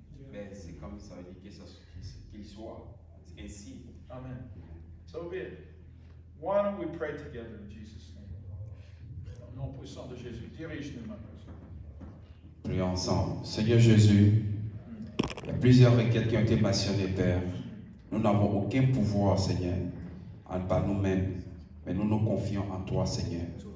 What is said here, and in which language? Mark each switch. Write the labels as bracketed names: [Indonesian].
[French] Mais c'est comme ça veut dire qu'il soit ainsi. [English] Amen. So be it. Why don't we pray together in Jesus' name? [French] Au nom puissant de Jésus, dirige-nous maintenant. Prions ensemble. Seigneur Jésus, il y a plusieurs requêtes qui ont été mentionnées, Père. Nous n'avons aucun pouvoir, Seigneur, en pas nous-mêmes, mais nous nous confions en toi, Seigneur.